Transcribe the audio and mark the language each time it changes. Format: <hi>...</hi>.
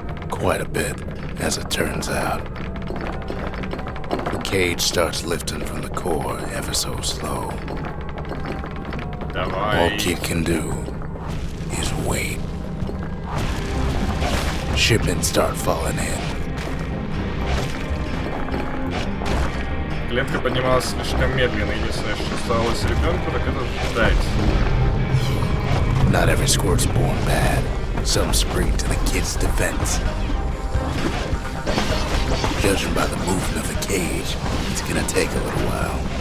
<en>Quite a bit, as it turns out. The cage starts lifting from the core ever so slow. All Kid can do is wait. Shipments start falling in.</en> <ru>Клетка поднималась слишком медленно. Единственное, что оставалось ребенку, так это ждать.</ru> <en>Not every squirt's born bad. Some spring to the kid's defense. Judging by the movement of the cage, it's gonna take a little while.</en>